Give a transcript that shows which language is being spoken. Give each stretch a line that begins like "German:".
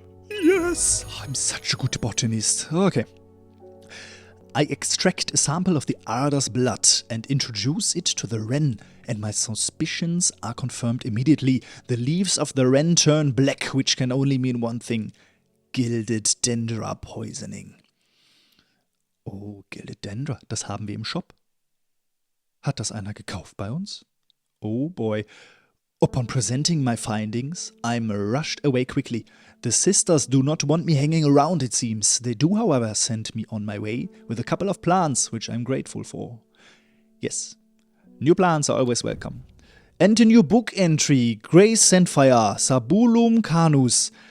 English: Yes, I'm such a good botanist. Okay. I extract a sample of the Arda's blood and introduce it to the wren, and my suspicions are confirmed immediately. The leaves of the wren turn black, which can only mean one thing. Gilded Dendra poisoning.
German: Oh, Gilded Dendra, das haben wir im Shop. Hat das einer gekauft bei uns?
English: Oh boy. Upon presenting my findings, I'm rushed away quickly. The sisters do not want me hanging around, it seems. They do, however, send me on my way with a couple of plants, which I'm grateful for. Yes, new plants are always welcome. And a new book entry, Grey Sandfire, Sabulum canus.